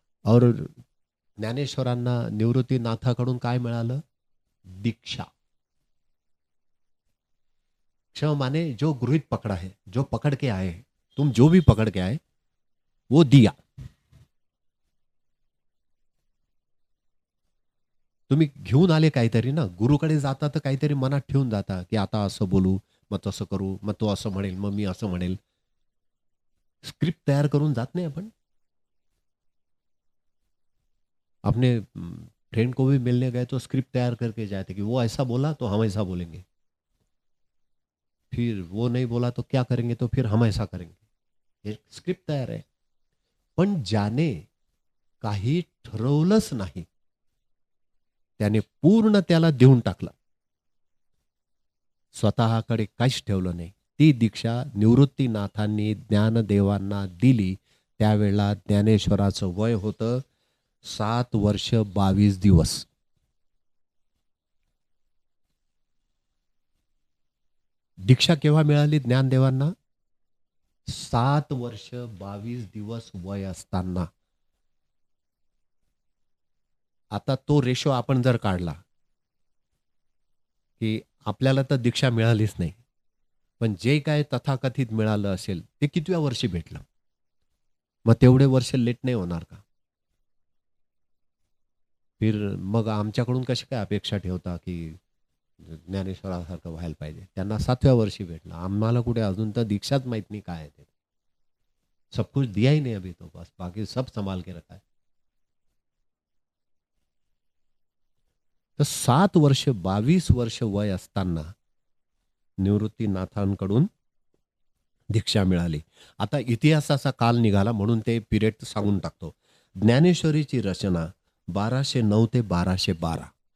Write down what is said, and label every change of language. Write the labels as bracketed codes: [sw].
[mr] और ज्ञानेश्वरांना निवृत्तीनाथाकडून काय मिळालं. दीक्षा. [hi] क्ष माने जो गृहित पकड़ा है. जो पकड़ के आए. तुम जो भी पकड़ के आए वो दिया. [mr] तुम्ही घेऊन आले काहीतरी ना. गुरुकडे जाता तर काहीतरी मनात ठेवून जाता की आता असं बोलू मग तसं करू मग तो असं म्हणेल मग मी असं म्हणेल. स्क्रिप्ट तयार करून जात नाही आपण. [hi] अपने फ्रेंड को भी मिलने गए तो स्क्रिप्ट तैयार करके जाते कि वो ऐसा बोला तो हम ऐसा बोलेंगे. फिर वो नहीं बोला तो क्या करेंगे तो फिर हम ऐसा करेंगे. [mr] हे स्क्रिप्ट तयार आहे. पण ज्याने काही ठरवलंच नाही त्याने पूर्ण त्याला देऊन टाकलं. स्वतःकडे काहीच ठेवलं नाही. ती दीक्षा निवृत्तीनाथांनी ज्ञानदेवांना दिली. त्यावेळेला ज्ञानेश्वराचं वय होतं 7 वर्ष 22 दिवस. दीक्षा केव्हा मिळाली ज्ञानदेवांना? 7 वर्ष 22 दिवस वय असताना. आता तो रेशो आपण जर काढला की आपल्याला तर दीक्षा मिळालीच नाही, पण जे काय तथाकथित मिळालं असेल ते कितव्या वर्षी भेटलं? मग तेवढे वर्ष लेट नाही होणार का? फिर मग आमच्याकडून कशी काय अपेक्षा ठेवता की ज्ञानेश्वरासारखं व्हायला पाहिजे? त्यांना 7व्या वर्षी भेटलं, आम्हाला कुठे अजून तर दीक्षाच माहित नाही काय आहे ते. [hi] सब कुछ दिया ही नहीं अभी तो, बस बाकी सब संभाल के रखा है. [mr] तर 7 वर्ष 22 वर्ष वय असताना निवृत्तीनाथांकडून दीक्षा मिळाली. आता इतिहासाचा काल निघाला म्हणून ते पिरियड सांगून टाकतो. ज्ञानेश्वरीची रचना 1209 ते 1212.